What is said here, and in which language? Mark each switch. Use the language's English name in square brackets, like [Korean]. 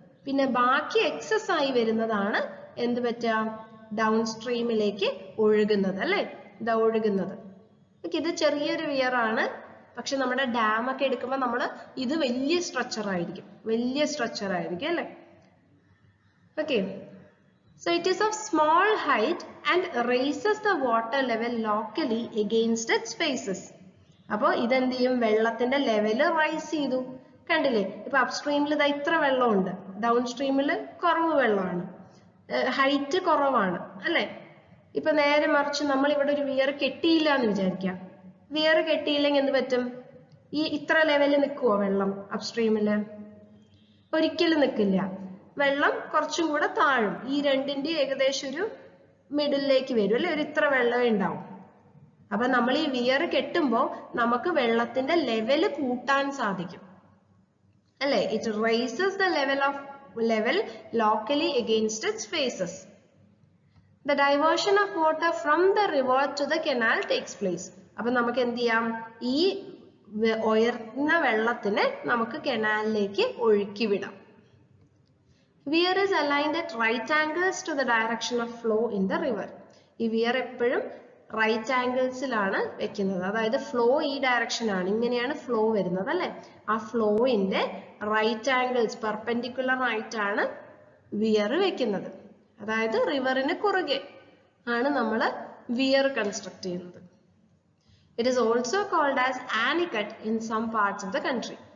[Malayalam] പിന്നെ ബാക്കി എക്സസ് ആയി വരുന്നതാണ് എന്ത് പറ്റുക? ഡൗൺ സ്ട്രീമിലേക്ക് ഒഴുകുന്നത് അല്ലേ? ഇതാ ഒഴുകുന്നത്. ഇത് ചെറിയൊരു വിയർ ആണ്. പക്ഷെ നമ്മുടെ ഡാം ഒക്കെ എടുക്കുമ്പോൾ നമ്മൾ ഇത് വലിയ സ്ട്രക്ചർ ആയിരിക്കും, അല്ലേ? [English] Okay, so it is of small height and raises the water level locally against its faces. [Malayalam] അപ്പോൾ ഇതെന്ത് ചെയ്യും? വെള്ളത്തിന്റെ ലെവല് റൈസ് ചെയ്തു. കണ്ടില്ലേ, ഇപ്പൊ അപ്സ്ട്രീമിൽ ഇതാ ഇത്ര വെള്ളമുണ്ട്, ഡൗൺ സ്ട്രീമിൽ കുറവ് വെള്ളമാണ്, ഹൈറ്റ് കുറവാണ് അല്ലെ? ഇപ്പൊ നേരെ മറിച്ച് നമ്മൾ ഇവിടെ ഒരു വിയർ കെട്ടിയില്ല എന്ന് വിചാരിക്കാം. വിയർ കെട്ടിയില്ലെങ്കിൽ എന്ത് പറ്റും? ഈ ഇത്ര ലെവലിൽ നിൽക്കുവോ വെള്ളം അപ്സ്ട്രീമില്? ഒരിക്കലും നിൽക്കില്ല. വെള്ളം കുറച്ചും കൂടെ താഴും. ഈ രണ്ടിന്റെ ഏകദേശം ഒരു മിഡിലേക്ക് വരും അല്ലെ? ഒരു ഇത്ര വെള്ളമേ ഉണ്ടാവും. അപ്പൊ നമ്മൾ ഈ വിയർ കെട്ടുമ്പോൾ നമുക്ക് വെള്ളത്തിന്റെ ലെവല് കൂട്ടാൻ സാധിക്കും അല്ലെ? [English] It raises the level locally against its faces. The diversion of water from the river to the canal takes place. [Malayalam] അപ്പൊ നമുക്ക് എന്ത് ചെയ്യാം? ഈ ഉയർന്ന വെള്ളത്തിനെ നമുക്ക് കനാലിലേക്ക് ഒഴുക്കി വിടാം. [English] Weir is aligned at right angles to the direction of flow in the river. [Malayalam] ഈ വിയർ എപ്പോഴും റൈറ്റ് ആംഗിൾസിലാണ് വെക്കുന്നത്. അതായത് ഫ്ലോ ഈ ഡയറക്ഷൻ ആണ്, ഇങ്ങനെയാണ് ഫ്ലോ വരുന്നത് അല്ലെ? ആ ഫ്ലോയിന്റെ റൈറ്റ് ആംഗിൾസ് പെർപെൻഡിക്കുലർ ആയിട്ടാണ് വിയർ വെക്കുന്നത്. അതായത് റിവറിന് കുറുകെ ആണ് നമ്മൾ വിയർ കൺസ്ട്രക്ട് ചെയ്യുന്നത്. [English] It is also called as anicut in some parts of the country.